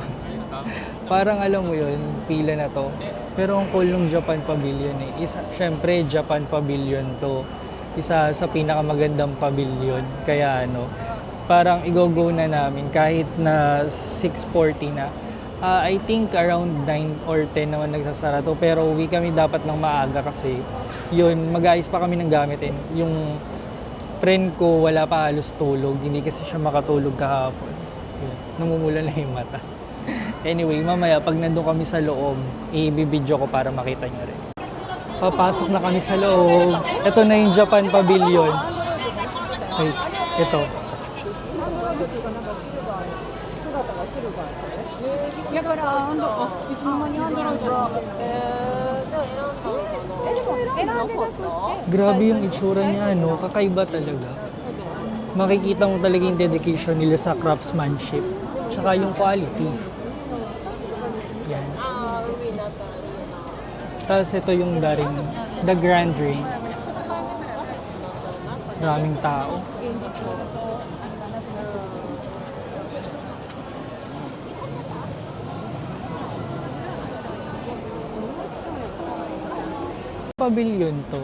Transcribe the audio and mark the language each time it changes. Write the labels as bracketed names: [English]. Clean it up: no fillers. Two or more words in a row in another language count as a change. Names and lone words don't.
[Filipino] Parang alam mo yun, pila na to. Pero ang cool ng Japan Pavilion eh. Syempre, Japan Pavilion to. isa sa pinakamagandang pavilion. Kaya parang i-go na namin kahit na 6:40 na. [English] I think around 9 or 10 [Filipino] naman nagsasara to, pero uwi kami dapat ng maaga kasi yun, mag-aayos pa kami ng gamitin. Yung friend ko wala pa halos tulog, hindi kasi siya makatulog kahapon. Yun, namumula na yung mata. Anyway, mamaya pag nandun kami sa loob, i-video ko para makita nyo rin. Papasok na kami sa loob. Ito na yung Japan Pavilion. Wait, ito. だからいつの間にあんだろうじゃあ選んだのかな Grabe yung itsura niya, kakaiba talaga. Makikita mo talaga yung dedication nila sa craftsmanship. Tsaka yung quality. Yan. Tapos ito yung daring, the Grand Ring. Maraming tao. Pavilion to.